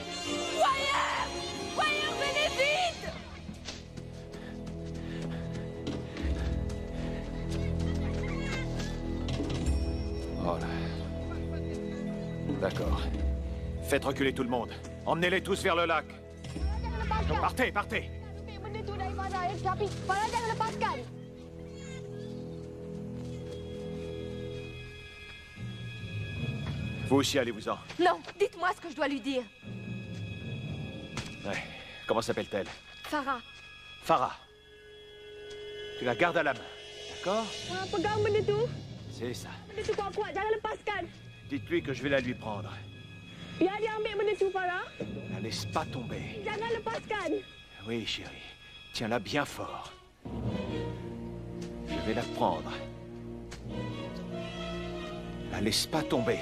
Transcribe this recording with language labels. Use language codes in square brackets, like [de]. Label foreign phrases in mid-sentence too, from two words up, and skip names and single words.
[fr] Wire! Wire, venez vite! Oh là. D'accord. Faites reculer tout le monde. Emmenez-les tous vers le lac. Partez, partez. [ms] Benda tu daripada air, tapi Farah jangan lepaskan. [fr] Vous aussi, allez-vous-en. Non, dites-moi ce que je dois lui dire. Ouais. Comment s'appelle-t-elle? Farah. Farah. Tu la gardes à la main, d'accord? [ms] Pegang benda tu. [fr] C'est ça. [ms] Benda tu kuat-kuat, jangan lepaskan. [fr] Dites-lui que je vais la lui prendre. [ms] Biar dia ambil benda tu, Farah. [fr] La laisse pas tomber. [ms] Jangan lepaskan. [fr] Oui, chérie. Tiens-la bien fort. Je vais la prendre. La laisse pas tomber.